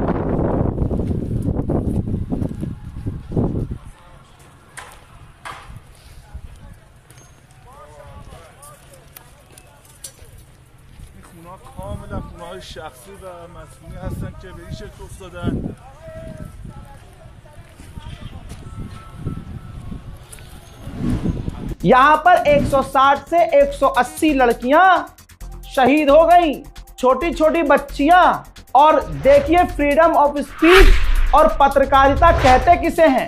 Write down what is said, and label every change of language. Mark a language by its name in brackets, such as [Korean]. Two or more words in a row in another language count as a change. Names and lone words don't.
[Persian] کاملا خونه‌های شخصی و مسکونی هستن که به این شکل افتادن. [Hindi] यहां पर 160 से 180 लड़कियां शहीद हो गई, छोटी छोटी बच्चियां। और देखिए, [English] freedom of speech [Hindi] और पत्रकारिता कहते किसे हैं?